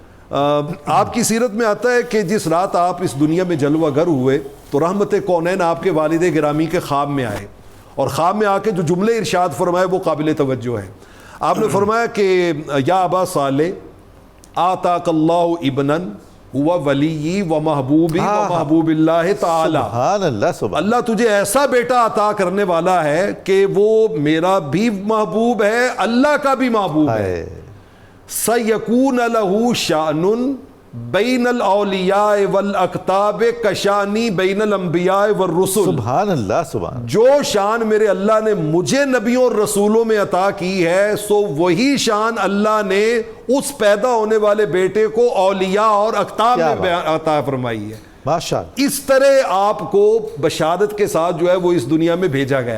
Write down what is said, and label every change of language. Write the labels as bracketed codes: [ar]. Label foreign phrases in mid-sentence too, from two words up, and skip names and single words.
[ur] آپ کی سیرت میں آتا ہے کہ جس رات آپ اس دنیا میں جلوہ گر ہوئے تو رحمت کونین آپ کے والد گرامی کے خواب میں آئے، اور خواب میں آ کے جو جملے ارشاد فرمائے وہ قابل توجہ ہے. آپ نے فرمایا کہ [ar] یا ابا صالح آتاک اللہ ابنن ہوا ولی و محبوبی و محبوب اللہ تعالی. سبحان اللہ، سبحان [ur] اللہ تجھے ایسا بیٹا عطا کرنے والا ہے کہ وہ میرا بھی محبوب ہے، اللہ کا بھی محبوب ہے. [ar] سَيَكُونَ لَهُ شَأْنٌ بَيْنَ الْأَوْلِيَاءِ وَالْأَقْطَابِ كَشَانِي بَيْنَ الْأَنْبِيَاءِ وَالرُّسُلِ. سبحان اللہ، سبحان. [ur] جو شان میرے اللہ نے مجھے نبیوں اور رسولوں میں عطا کی ہے، سو وہی شان اللہ نے اس پیدا ہونے والے بیٹے کو اولیاء اور اقطاب میں عطا فرمائی ہے. [ar] ماشاءاللہ. [ur] اس طرح آپ کو بشارت کے ساتھ جو ہے وہ اس دنیا میں بھیجا گیا.